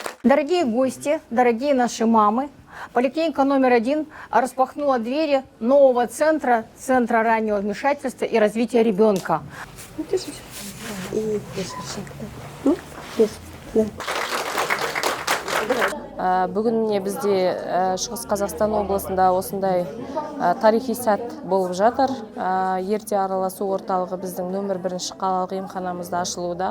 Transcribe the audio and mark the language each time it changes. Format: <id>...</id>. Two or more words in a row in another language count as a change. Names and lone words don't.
<ru>Дорогие гости, дорогие наши мамы, поликлиника №1 распахнула двери нового центра раннего вмешательства и развития ребенка.</ru> <kk>Бүгін міне бізде Шығыс Қазақстан облысында осындай тарихи сәт болып жатыр. Ерте араласу орталығы біздің нөмір 1 қалалық емханамызда ашылуда.</kk>